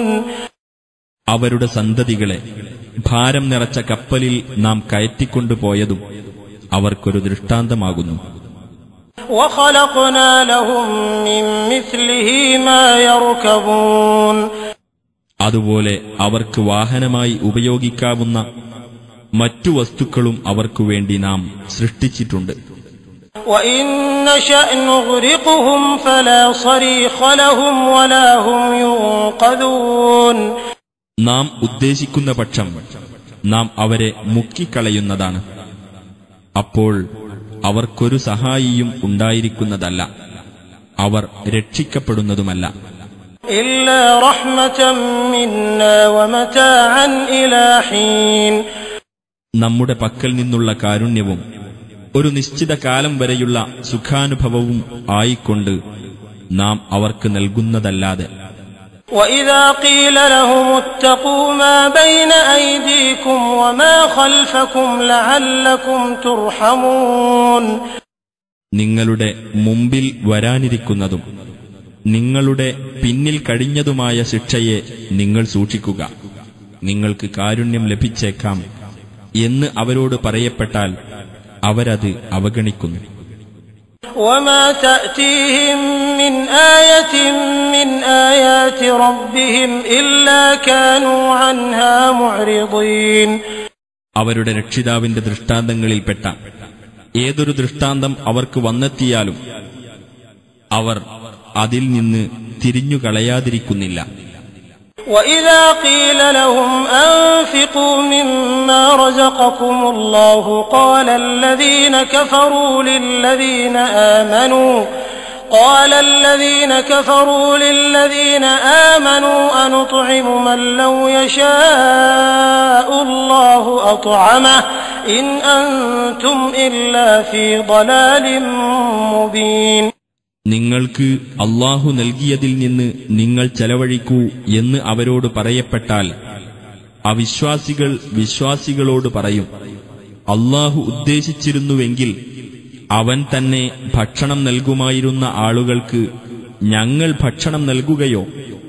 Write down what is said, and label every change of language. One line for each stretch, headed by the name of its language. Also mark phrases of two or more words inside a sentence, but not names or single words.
Malayalam: അവരുടെ സന്തതികളെ ഭാരം നിറച്ച കപ്പലിൽ നാം കയറ്റിക്കൊണ്ടുപോയതും അവർക്കൊരു ദൃഷ്ടാന്തമാകുന്നു.
Arabic: وخلقنا لهم من مثله ما يركبون.
Malayalam: അതുപോലെ അവർക്ക് വാഹനമായി ഉപയോഗിക്കാവുന്ന മറ്റു വസ്തുക്കളും അവർക്കു വേണ്ടി നാം സൃഷ്ടിച്ചിട്ടുണ്ട്.
Arabic: وإن نشأ نغرقهم فلا صريخ لهم ولا هم ينقذون.
Malayalam: നാം ഉദ്ദേശിക്കുന്ന പക്ഷം നാം അവരെ മുക്കിക്കളയുന്നതാണ്. അപ്പോൾ അവർക്കൊരു സഹായിയും ഉണ്ടായിരിക്കുന്നതല്ല, അവർ രക്ഷിക്കപ്പെടുന്നതുമല്ല.
Arabic: إلا رحمة منا ومتاعا إلى حين.
Malayalam: നമ്മുടെ പക്കൽ നിന്നുള്ള കാരുണ്യവും ഒരു നിശ്ചിത കാലം വരെയുള്ള സുഖാനുഭവവും ആയിക്കൊണ്ട് നാം അവർക്ക് നൽകുന്നതല്ലാതെ.
Arabic: وإذا قيل لهم اتقوا ما بين أيديكم وما خلفكم لعلكم ترحمون.
Malayalam: നിങ്ങളുടെ മുമ്പിൽ വരാനിരിക്കുന്നതും നിങ്ങളുടെ പിന്നിൽ കഴിഞ്ഞതുമായ ശിക്ഷയെ നിങ്ങൾ സൂക്ഷിക്കുക, നിങ്ങൾക്ക് കാരുണ്യം ലഭിച്ചേക്കാം എന്ന് അവരോട് പറയപ്പെട്ടാൽ അവരത് അവഗണിക്കുന്നു.
Arabic: وما تأتيهم من آية من آيات ربهم إلا كانوا عنها معرضين.
Malayalam: അവരുടെ രക്ഷിതാവിന്റെ ദൃഷ്ടാന്തങ്ങളിൽപ്പെട്ട ഏതൊരു ദൃഷ്ടാന്തം അവർക്ക് വന്നെത്തിയാലും അവർ അതിൽ നിന്ന് തിരിഞ്ഞുകളയാതിരിക്കുന്നില്ല.
Arabic: وإذا قيل لهم أنفقوا مما رزقكم الله قال الذين كفروا للذين آمنوا أنطعم من لو يشاء الله أطعمه إن أنتم إلا في ضلال مبين.
Malayalam: നിങ്ങൾക്ക് അല്ലാഹു നൽകിയതിൽ നിന്ന് നിങ്ങൾ ചെലവഴിക്കൂ എന്ന് അവരോട് പറയപ്പെട്ടാൽ അവിശ്വാസികൾ വിശ്വാസികളോട് പറയും, അല്ലാഹു ഉദ്ദേശിച്ചിരുന്നുവെങ്കിൽ അവൻ തന്നെ ഭക്ഷണം നൽകുമായിരുന്ന ആളുകൾക്ക് ഞങ്ങൾ ഭക്ഷണം നൽകുകയോ?